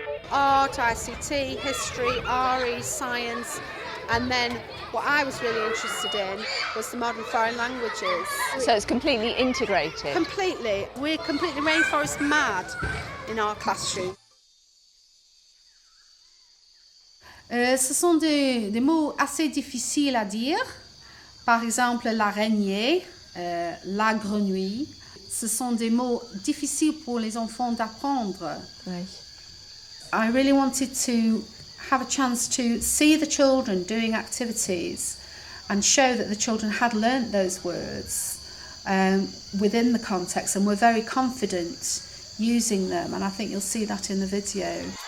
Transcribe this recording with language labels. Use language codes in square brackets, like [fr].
[en] Art, ICT, history, RE, science, and then what I was really interested in was the modern foreign languages. So it's completely integrated? Completely. We're completely rainforest mad in our classroom. [fr] Ce sont des mots assez difficiles à dire. Par exemple, l'araignée, la grenouille. Ce sont des mots difficiles pour les enfants d'apprendre. [en] Right. I really wanted to have a chance to see the children doing activities and show that the children had learnt those words within the context and were very confident using them, and I think you'll see that in the video.